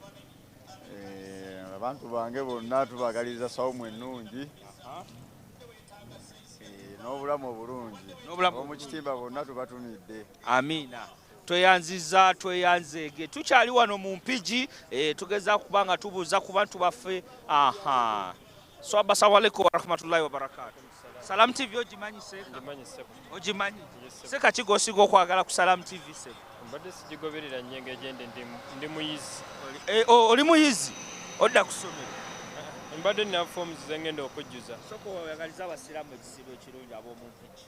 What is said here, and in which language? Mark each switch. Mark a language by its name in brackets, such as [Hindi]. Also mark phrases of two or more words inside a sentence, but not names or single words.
[Ganda] Abantu bange bonna tubagaliza sawumu ennungi n'obulamu obulungi omu kitimba bonna tubatumidde. Amiina. Tweyanziza tweyanzeege tukyali wano mu mpigi tugeza kuba nga tubuuza ku bantu baffe. [Arabic] Swaba السلام عليكم ورحمة الله وبركاته. [Ganda] Salam TV ogimanyi Seeka? Ogimanyi? Seeka ki g'osiga okwagala ku Salam TV Seeka? Mbadde sigigoberera nnyo engegende ndi muyizi. Oli muyizi? Odda ku ssomero? Mbadde nina forms ze ngenda okujjuza. Sooka oyagaliza abasiraamu ekisibo ekirungi ab'omu mpigi.